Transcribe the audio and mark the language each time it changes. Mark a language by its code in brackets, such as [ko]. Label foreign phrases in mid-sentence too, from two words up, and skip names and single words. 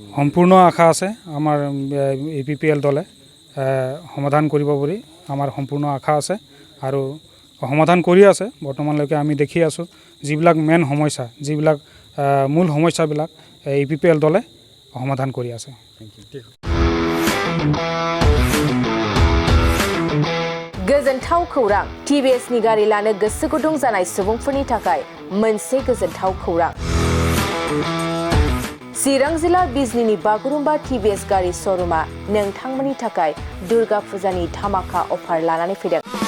[as] সম্পূৰ্ণ আশা আছে আমাৰ UPPL দলে সমাধান কৰিব বুলি আমাৰ সম্পূৰ্ণ আশা আছে আৰু সমাধান কৰি আছে। বৰ্তমানলৈকে আমি দেখি আছোঁ যিবিলাক মেইন সমস্যা, যিবিলাক মূল সমস্যাবিলাক UPPL দলে সমাধান কৰি আছে। [brx] गोजोनथाव खौरां TVSनि गारि लानो गोसो गुदुं जानाय सुबुंफोरनि थाखाय मोनसे गोजोनथाव खौरां। चिरां जिल्ला बिजनीनि बागुरुम्बा TVS गारि श'रुमा नोंथांमोननि थाखाय दुर्गा फुजानि धामाका अफार लानानै फैदों।